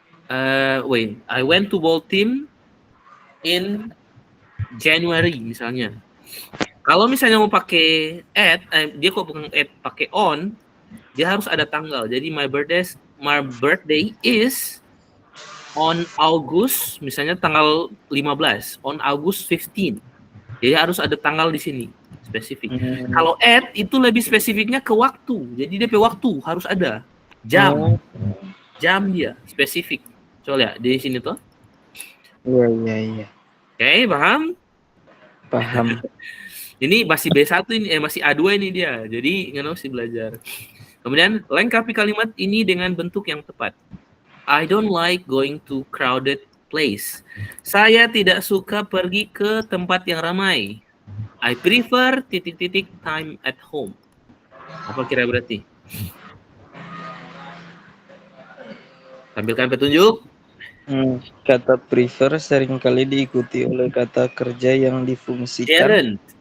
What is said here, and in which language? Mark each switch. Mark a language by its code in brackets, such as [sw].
[en] I went to Baltim in January [id] misalnya. Kalau misalnya mau pakai dia kok bukan pakai on, dia harus ada tanggal. [en] Jadi my birthday is on August, [id] misalnya tanggal 15, [en] on August 15. [id] Jadi harus ada tanggal di sini, spesifik. Kalau at itu lebih spesifiknya ke waktu. Jadi DP waktu harus ada. Jam. Jam dia spesifik. Coba lihat di sini tuh. Iya. Oke, paham? Paham. Ini masih B1 ini, masih A2 ini dia. Jadi nggak mesti belajar. Kemudian lengkapi kalimat ini dengan bentuk yang tepat. [en] I don't like going to crowded place. [id] Saya tidak suka pergi ke tempat yang ramai. [en] I prefer titik-titik time at home. [id] Apa kira berarti? Tampilkan petunjuk. Kata prefer seringkali diikuti oleh kata kerja yang difungsikan.